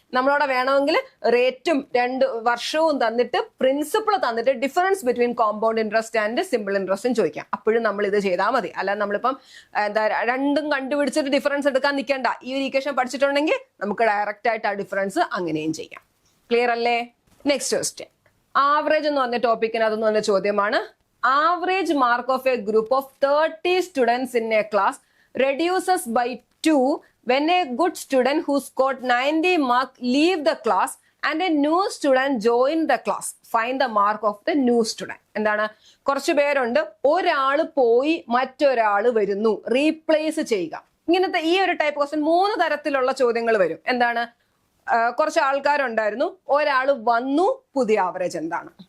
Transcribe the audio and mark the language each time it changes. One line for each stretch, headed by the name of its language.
Malayalam: നമ്മളവിടെ വേണമെങ്കിൽ റേറ്റും 2 വർഷവും തന്നിട്ട് പ്രിൻസിപ്പിൾ തന്നിട്ട് difference between compound interest and simple ഇൻട്രസ്റ്റും ചോദിക്കാം. അപ്പോഴും നമ്മൾ ഇത് ചെയ്താൽ മതി. അല്ലാതെ നമ്മളിപ്പം എന്താ രണ്ടും കണ്ടുപിടിച്ചിട്ട് ഡിഫറൻസ് എടുക്കാൻ നിൽക്കേണ്ട. ഈ ഒരു ഇക്വേഷൻ പഠിച്ചിട്ടുണ്ടെങ്കിൽ നമുക്ക് ഡയറക്റ്റ് ആയിട്ട് ആ ഡിഫറൻസ് അങ്ങനെയും ചെയ്യാം. ക്ലിയർ അല്ലേ? നെക്സ്റ്റ് ക്വസ്റ്റ്യൻ, ആവറേജ് എന്ന് പറഞ്ഞ ടോപ്പിക്കിനകത്തുനിന്ന് വന്ന ചോദ്യമാണ്.
English: Average mark of a group of 30 students in a class reduces by 2 when a good student who scored 90 marks leave the class and a new student join the class, find the mark of the new student.
Malayalam: എന്താണ്, കുറച്ച് പേരുണ്ട്, ഒരാള് പോയി മറ്റൊരാള് വരുന്നു, replace ചെയ്യുക. ഇങ്ങനത്തെ ഈ ഒരു ടൈപ്പ് ക്വസ്റ്റ്യൻ 3 തരത്തിലുള്ള ചോദ്യങ്ങൾ വരും. എന്താണ്, കുറച്ച് ആൾക്കാരുണ്ടായിരുന്നു, ഒരാൾ വന്നു, പുതിയ ആവറേജ് എന്താണ്?